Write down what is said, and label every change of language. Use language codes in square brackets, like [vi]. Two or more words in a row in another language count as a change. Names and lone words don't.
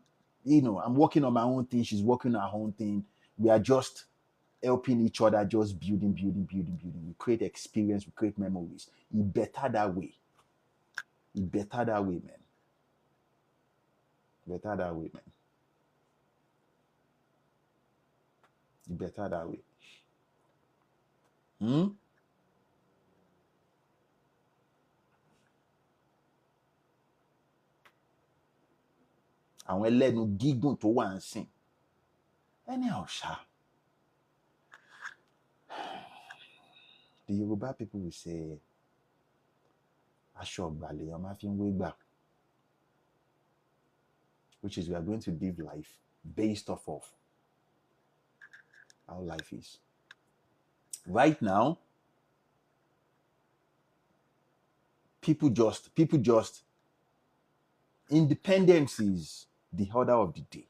[en] I'm working on my own thing. She's working on her own thing. We are just helping each other, just building. We create experience, we create memories. It better that way. Better that way, man. Better that way. [yo] Àwọn ẹlẹ́nu gígùn tó wà ń sìn. [en] Anyhow, the Yoruba people will say, [yo] aṣọ ọ̀gbà lèèyàn máa fi ń wégbà. [en] Which is, we are going to live life based off of how life is. Right now, people just independence is the order of the day.